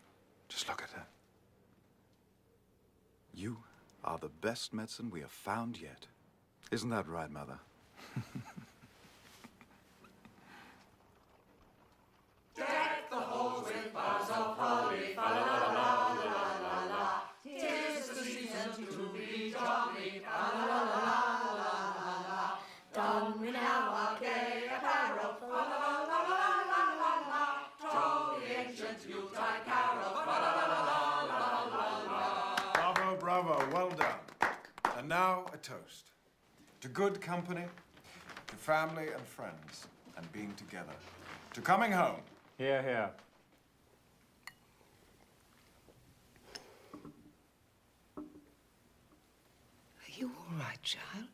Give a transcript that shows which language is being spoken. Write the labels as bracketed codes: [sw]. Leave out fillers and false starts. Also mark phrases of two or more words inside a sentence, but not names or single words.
[en] Just look at her. You are the best medicine we have found yet. Isn't that right, Mother? Deck the halls with boughs of holly, fa la la la la la la. 'Tis the season to be jolly, fa la la la la la la. Don we now our gay apparel, fa la la la la la la la. Troll the ancient Yuletide carol, fa la la la la la la. Bravo, bravo, well done. And now a toast. To good company, to family and friends, and being together. To coming home. Here, here. Are you all right, child?